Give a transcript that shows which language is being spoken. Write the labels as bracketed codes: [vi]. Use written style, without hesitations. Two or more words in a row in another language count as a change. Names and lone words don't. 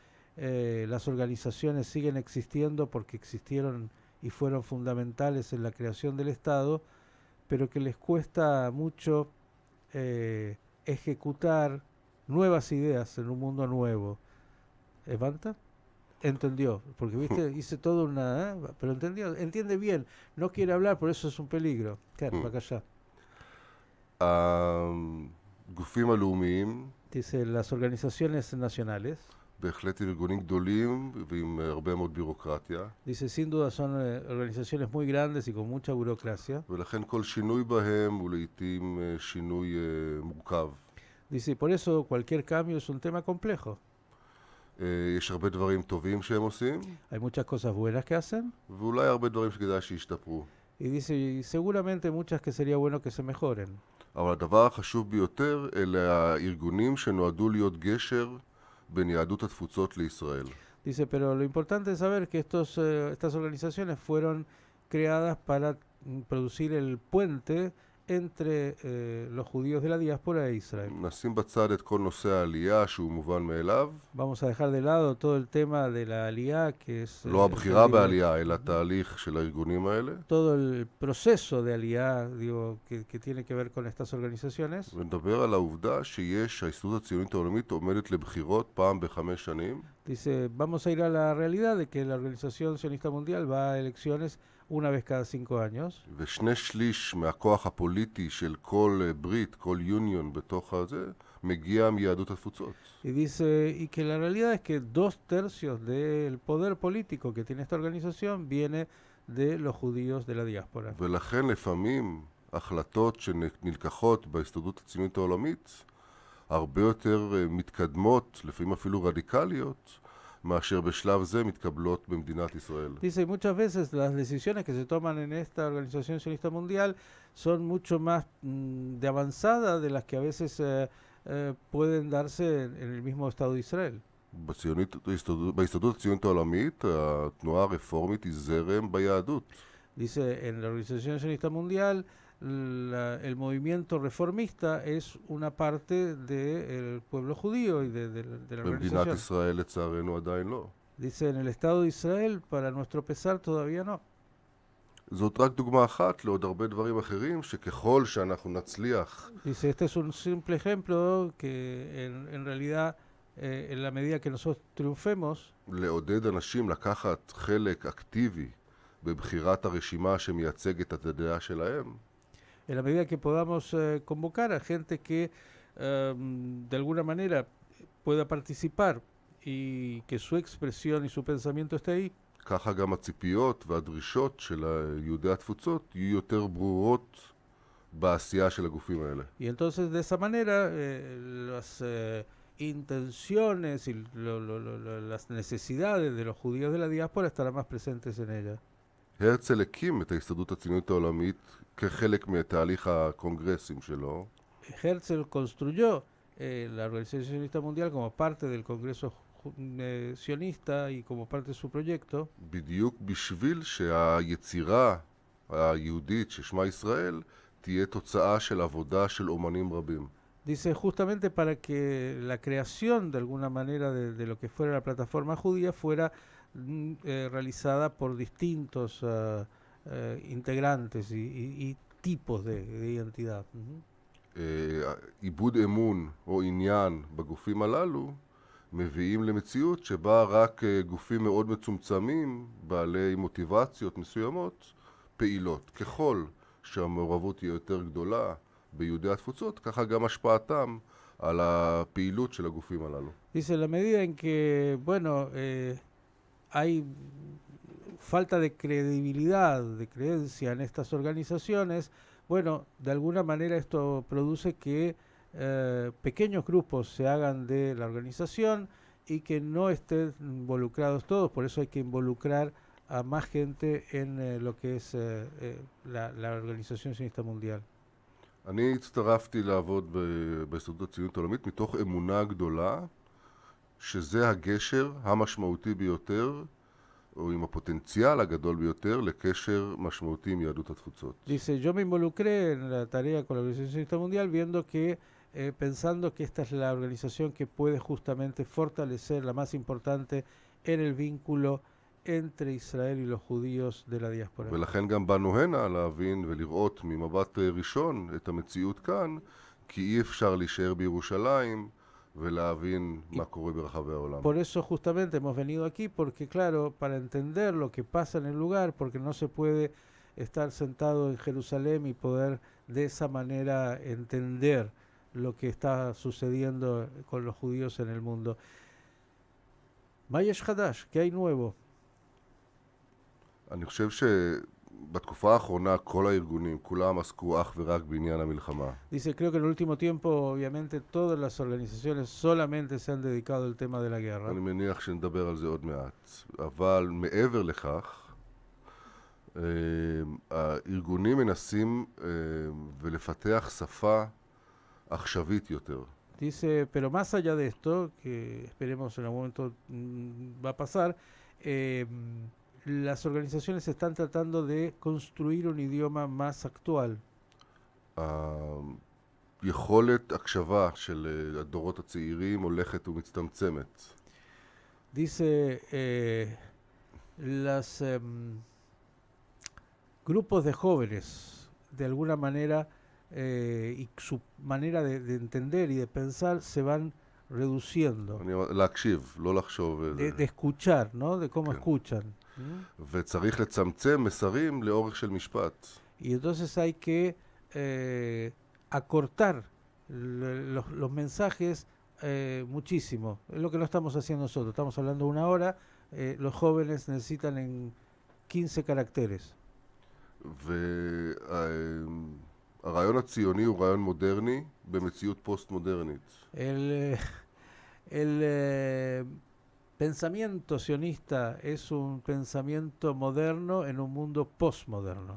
[es] Las organizaciones siguen existiendo porque existieron y fueron fundamentales en la creación del Estado, pero que les cuesta mucho ejecutar nuevas ideas en un mundo nuevo. ¿Evanta? Entendió, porque viste, hice todo una... pero entendió, entiende bien, no quiere hablar, por eso es un peligro. Claro, para allá. [he] הגופים הלאומיים [es] Dice, las organizaciones nacionales [he] בהחלט ארגונים גדולים ועם הרבה מאוד בירוקרטיה, [es] Dice, sin duda son organizaciones muy grandes y con mucha burocracia. [he] ולכן כל שינוי בהם הוא לעתים שינוי מורכב. [es] Dice, por eso cualquier cambio es un tema complejo. [he] יש הרבה דברים טובים שהם עושים, [es] Hay muchas cosas buenas que hacen [he] ואולי הרבה דברים שכדאי שישתפרו. [es] y dice, y seguramente muchas que sería bueno que se mejoren. [he] אבל הדבר החשוב ביותר אלה הארגונים שנועדו להיות גשר בין יהדות התפוצות לישראל. [es] Dice, pero lo importante es saber que estas organizaciones fueron creadas para producir el puente entre los judíos de la diáspora e Israel. [he] נשים בצד את כל נושא העלייה שהוא מובן מאליו, [es] Vamos a dejar de lado todo el tema de la aliyá, que es [he] לא הבחירה בעלייה, אלא התהליך של הארגונים האלה, [es] todo el proceso de aliyá, digo, que tiene que ver con estas organizaciones. [he] ונדבר על העובדה ההסתדרות הציונית העולמית עומדת לבחירות פעם ב5 שנים, [es] Dice, vamos a ir a la realidad de que la Organización Sionista Mundial va a elecciones una vez cada 5 años. [he] ושני שליש מהכוח הפוליטי של כל ברית, כל יוניון בתוך הזה, מגיע מיהדות התפוצות. [es] Y dice, y que la realidad es que 2/3 del poder político que tiene esta organización viene de los judíos de la diáspora. [he] ולכן לפעמים החלטות שנלקחות בהסתדרות הציונית העולמית הרבה יותר מתקדמות, לפעמים אפילו רדיקליות, מאשר בשלב זה מתקבלות במדינת ישראל. [es] Dice, muchas veces las decisiones que se toman en esta Organización Sionista Mundial son mucho más de avanzada de las que a veces pueden darse en el mismo Estado de Israel. [he] בהסתדרות הציונית העולמית, התנועה הרפורמית היא זרם ביהדות. [es] Dice, en la Organización Sionista Mundial, el movimiento reformista es una parte del pueblo judío y de la [he] במדינת [es] organización. [he] ישראל לצערנו עדיין לא. [es] Dice, en el Estado de Israel, para nuestro pesar, todavía no. [he] זאת רק דוגמה אחת לעוד הרבה דברים אחרים שככל שאנחנו נצליח [es] Dice, este es un simple ejemplo que en realidad, en la medida que nosotros triunfemos, [he] לעודד אנשים לקחת חלק אקטיבי בבחירת הרשימה שמייצגת את הדעה שלהם, [es] en la medida que podamos convocar a gente que de alguna manera pueda participar y que su expresión y su pensamiento esté ahí, [he] ככה גם הציפיות והדרישות של יהודי התפוצות יהיו יותר ברורות בעשייה של הגופים האלה. [es] y entonces de esa manera las intenciones y las necesidades de los judíos de la diáspora estarán más presentes en ella. [he] הרצל הקים את ההסתדרות הציונית העולמית כחלק מתהליך הקונגרסים שלו, [es] Herzl construyó la Organización Sionista Mundial como parte del Congreso sionista y como parte de su proyecto, [he] בדיוק בשביל שהיצירה היהודית ששמה ישראל תהיה תוצאה של עבודה של אומנים רבים. [es] dice justamente para que la creación de alguna manera de lo que fuera la plataforma judía fuera realizada por distintos integrantes y tipos de identidad. [he] עיבוד אמון או עניין בגופים הללו מביאים למציאות שבה רק גופים מאוד מצומצמים, בעלי מוטיבציות מסוימות, פעילות. ככל שהמעורבות תהיה יותר גדולה ביהודי התפוצות, ככה גם השפעתם על הפעילות של הגופים הללו. [es] Dice, la medida en que, bueno, hay falta de credibilidad, de creencia en estas organizaciones, bueno, de alguna manera esto produce que pequeños grupos se hagan de la organización y que no estén involucrados todos, por eso hay que involucrar a más gente en lo que es la Organización Sionista Mundial. [he] אני הצטרפתי לעבוד בהסתדרות הציונית העולמית מתוך אמונה גדולה שזה הגשר המשמעותי ביותר o עם הפוטנציאל הגדול ביותר לקשר משמעותי עם יהדות התפוצות. [es] Dice, yo me involucré en la tarea con la Organización Sionista Mundial viendo que, pensando que esta es la organización que puede justamente fortalecer, la más importante, en el vínculo entre Israel y los judíos de la diáspora. [he] ולכן גם באנו הנה להבין ולראות ממבט ראשון את המציאות כאן, כי אי אפשר להישאר בירושלים ולהבין מה קורה ברחבי העולם. [es] Por eso justamente hemos venido aquí, porque claro, para entender lo que pasa en el lugar, porque no se puede estar sentado en Jerusalén y poder de esa manera entender lo que está sucediendo con los judíos en el mundo. [he] מה יש חדש? [es] ¿Qué hay nuevo? [he] אני חושב שבתקופה האחרונה כל הארגונים, כולם עסקו אך ורק בעניין המלחמה. [es] Dice, creo que en el último tiempo, obviamente, todas las organizaciones solamente se han dedicado al tema de la guerra. [he] אני מניח שנדבר על זה עוד מעט. אבל מעבר לכך, הארגונים mנסים ולפתח שפה עכשווית יותר. [es] Dice, pero más allá de esto, que esperemos en algún momento va a pasar, las organizaciones están tratando de construir un idioma más actual. [he] היכולת הקשבה של הדורות הצעירים הולכת ומצטמצמת. [es] Dice, los grupos de jóvenes, de alguna manera, y su manera de entender y de pensar se van reduciendo. [he] להקשיב, לא לחשוב. [es] De escuchar, ¿no? De cómo [he] כן. [es] escuchan. [he] וצריך לצמצם מסרים לאורך של משפט. [es] Y entonces hay que acortar los mensajes muchísimo. Es lo que no estamos haciendo nosotros. Estamos hablando 1 hora, los jóvenes necesitan en 15 caracteres. [he] והרעיון הציוני הוא רעיון מודרני במציאות פוסט-מודרנית. [es] El pensamiento sionista es un pensamiento moderno en un mundo postmoderno.